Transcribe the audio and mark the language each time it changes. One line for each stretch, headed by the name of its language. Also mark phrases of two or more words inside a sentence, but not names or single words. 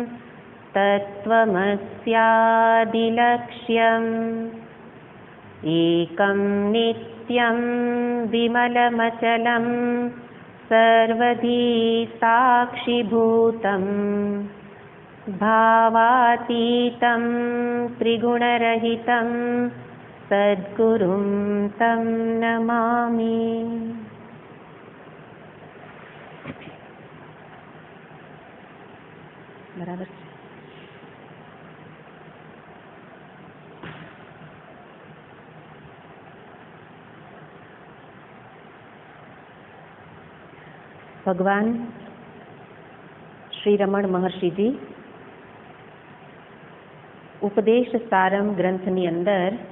Sanskrit: तत्त्वमस्यादिलक्ष्यम् एकं नित्यं विमलमचलं सर्वधी साक्षिभूतं भावातीतं त्रिगुणरहितं सद्गुरुं तं नमामि।
Gujarati: बराबर છે। ભગવાન શ્રી રમણ મહર્ષિજી ઉપદેશ સારમ ગ્રંથની અંદર